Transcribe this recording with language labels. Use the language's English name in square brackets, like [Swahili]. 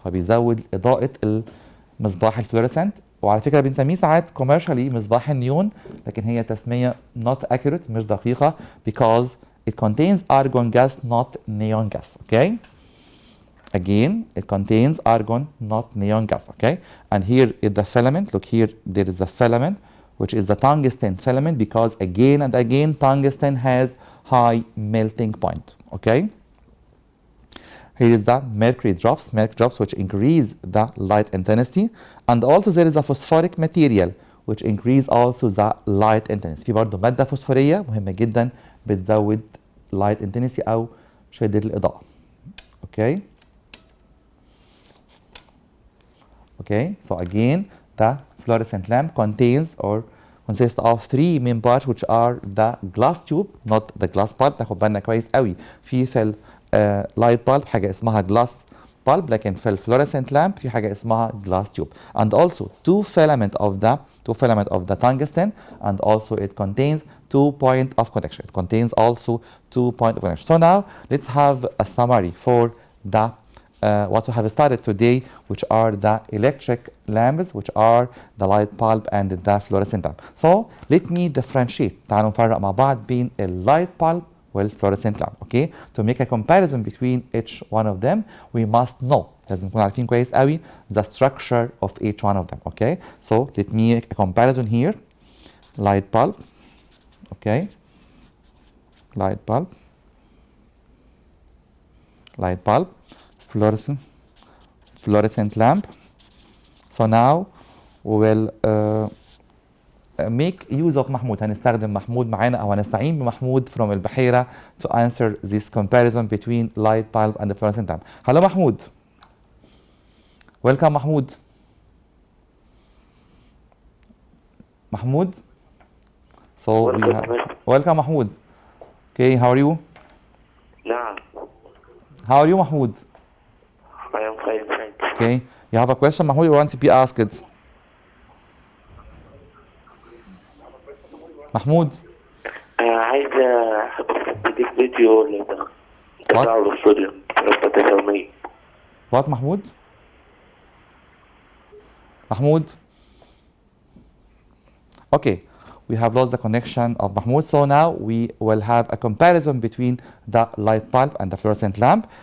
[Arabic] فبيزود إضاءة المصباح الفلوريسنت. وعلى فكرة بنسميه ساعات commercially مصباح النيون، لكن هي تسمية [English] not accurate، [Arabic] مش دقيقة، [English] because it contains argon gas, not neon gas. Okay, again it contains argon, not neon gas. Okay, and here is the filament. Look here, there is a filament which is the tungsten filament, because again and again tungsten has high melting point. Okay, here is the mercury drops which increase the light intensity, and also there is a phosphoric material which increase also the light intensity. [Arabic] في برضه مادة فوسفورية مهمة جدا بتزود light intensity أو شدة الإضاءة. [English] Okay. Okay, so again the fluorescent lamp consists of three main parts, which are the glass tube, not the glass bulb. [Arabic] ناخد بالنا كويس قوي في [English] light bulb [Arabic] حاجة اسمها [English] glass bulb، [Arabic] لكن في [English] fluorescent lamp [Arabic] في حاجة اسمها [English] glass tube, and also two filament of the tungsten, and also it contains 2 points of connection. It contains also 2 points of connection. So now let's have a summary for the what we have started today, which are the electric lamps, which are the light bulb and the fluorescent lamp. So let me differentiate. [Arabic] تعالوا نفرق مع بعض بين light bulb والfluorescent lamp. [English] Okay, to make a comparison between each one of them, we must know. [Arabic] لازم نكون عارفين كويس قوي [English] the structure of each one of them. Okay, so let me make a comparison here. Light bulb. Okay, light bulb. Light bulb. Fluorescent lamp. So now we will make use of محمود. [Arabic] هنستخدم محمود معانا أو هنستعين بمحمود [English] from البحيرة to answer this comparison between light bulb and the fluorescent lamp. Hello محمود. Welcome محمود. محمود. So we have welcome محمود. Okay, how are you? [Arabic] نعم. [English] How are you محمود? I am fine, thanks. Okay, you have a question محمود you want to be asked? محمود. [Arabic] عايز اديك فيديو تطلع له الاستوديو التساومية. [English] What محمود؟ محمود. Okay, we have lost the connection of Mahmoud, so now we will have a comparison between the light bulb and the fluorescent lamp.